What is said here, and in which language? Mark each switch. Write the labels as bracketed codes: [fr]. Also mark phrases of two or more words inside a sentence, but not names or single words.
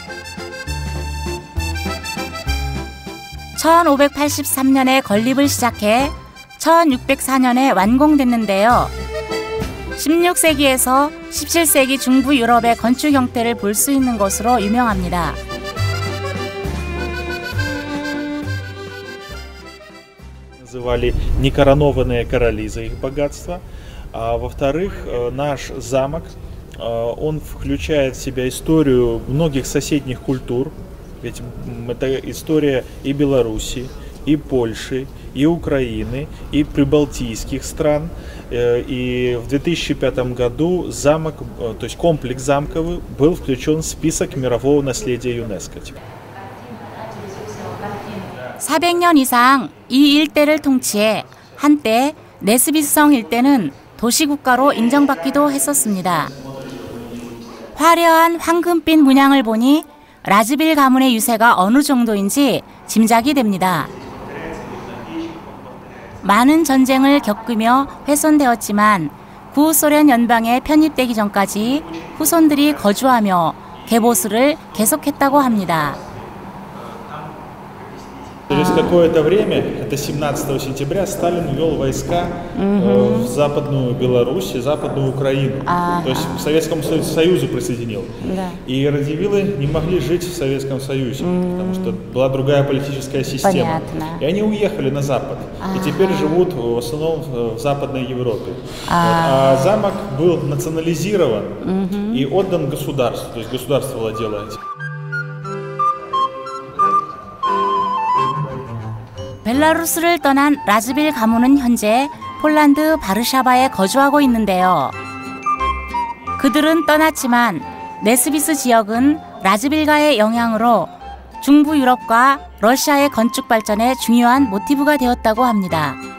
[ko] 1583년에 건립을 시작해 1604년에 완공됐는데요. 16세기에서 17세기 중부 유럽의 건축 형태를 볼 수 있는 것으로 유명합니다. [ru] Называли некоронованные короли за их богатство. А во-вторых, наш замок, он включает в себя историю многих соседних культур. Ведь это история и Беларуси, и Польши, и Украины, и прибалтийских стран. И в 2005 году замок, то есть комплекс замковый, был включен в список мирового наследия ЮНЕСКО. [ko] 400년 이상 이 일대를 통치해 한때 네스비스성 일대는 도시국가로 인정받기도 했었습니다. 화려한 황금빛 문양을 보니 라즈빌 가문의 유세가 어느 정도인지 짐작이 됩니다. 많은 전쟁을 겪으며 훼손되었지만 구소련 연방에 편입되기 전까지 후손들이 거주하며 개보수를 계속했다고 합니다. [ru] Через какое-то время, это 17 сентября, Сталин ввел войска в Западную Беларусь и Западную Украину. То есть к Советскому Союзу присоединил. И радзивиллы не могли жить в Советском Союзе, потому что была другая политическая система. И они уехали на Запад. И теперь живут в основном в Западной Европе. А замок был национализирован и отдан государству. То есть государство владело этим. [ko] 벨라루스를 떠난 라즈빌 가문은 현재 폴란드 바르샤바에 거주하고 있는데요. 그들은 떠났지만 네스비스 지역은 라즈빌가의 영향으로 중부 유럽과 러시아의 건축 발전에 중요한 모티브가 되었다고 합니다.